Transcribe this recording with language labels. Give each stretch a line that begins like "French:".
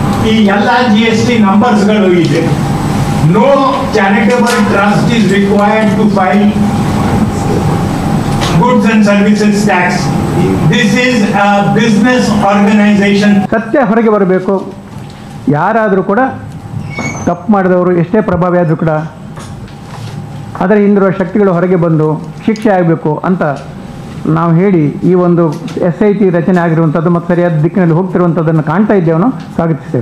Kannada: ಈ ಎಲ್ಲ GST ನಂಬರ್ಸ್ಗಳು ಇದೆ.
English: No charitable trust is required to file goods and services tax. This is a business organization.
Kannada: ಸತ್ಯ ಹೊರಗೆ ಬರಬೇಕು. ಯಾರಾದರೂ ಕೂಡ ತಪ್ಪು ಮಾಡಿದವರು ಎಷ್ಟೇ ಪ್ರಭಾವಿ ಆದರೂ ಕೂಡ ಅದರ ಹಿಂದಿರುವ ಶಕ್ತಿಗಳು ಹೊರಗೆ ಬಂದು ಶಿಕ್ಷೆ ಆಗಬೇಕು ಅಂತ ನಾವು ಹೇಳಿ ಈ ಒಂದು SIT ರಚನೆ ಆಗಿರುವಂಥದ್ದು ಮತ್ತು ಸರಿಯಾದ ದಿಕ್ಕಿನಲ್ಲಿ ಹೋಗ್ತಿರುವಂಥದ್ದನ್ನು ಕಾಣ್ತಾ ಇದ್ದೇವೆ, ಸ್ವಾಗತಿಸ್ತೇವೆ.